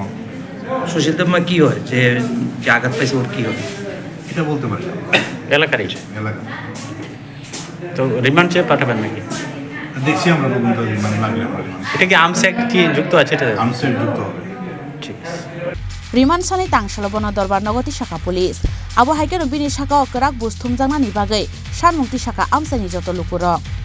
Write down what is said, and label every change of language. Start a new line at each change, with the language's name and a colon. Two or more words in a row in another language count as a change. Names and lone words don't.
Bangla: কি হয় যে আঘাত পাইছে ওর কি হবে এটা বলতে পারি এলাকার এলাকা তো রিমান্ড চেয়ে পাঠাবেন নাকি দেখছি আমরা তদন্ত রিমান্ড লাগলে আমরা এটা কি আমসেক কি যুক্ত আছে এটা আমসেক যুক্ত হবে ঠিক আছে
Kok Borok: Riman sani tangsalo bono dorbar nogoti saka police abo haikeno bini saka okrak busthum jangnani bagai sanmungti saka amsani joto lukurok